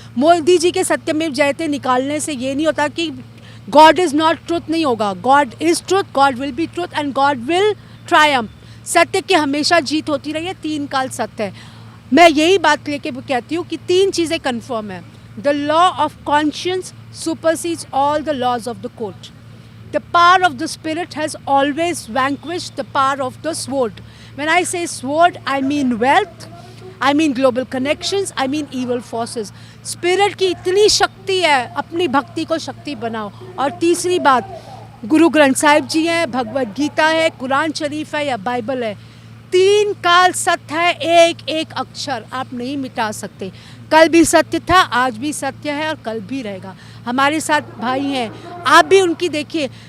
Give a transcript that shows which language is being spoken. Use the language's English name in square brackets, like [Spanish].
[Hindi] मोदी जी के सत्यमेव जयते निकालने से ये नहीं होता कि [English] God is not truth नहीं होगा, God is truth, God will be truth and God will triumph. [Hindi] सत्य की हमेशा जीत होती रही है, 3 काल सत्य है। मैं यही बात लेके कहती हूँ कि 3 चीज़ें कन्फर्म है। [English] The law of conscience supersedes all the laws of the court. The power of the spirit has always vanquished the power of the sword. When I say sword, I mean wealth, I mean global connections, I mean evil forces. [Hindi] Spirit की इतनी शक्ति है, अपनी भक्ति को शक्ति बनाओ। और तीसरी बात, गुरु ग्रंथ साहिब जी हैं, भगवद गीता है, कुरान शरीफ है या बाइबल है, 3 काल सत्य है, एक एक अक्षर आप नहीं मिटा सकते। कल भी सत्य था, आज भी सत्य है और कल भी रहेगा। हमारे साथ भाई हैं, आप भी उनकी देखिए।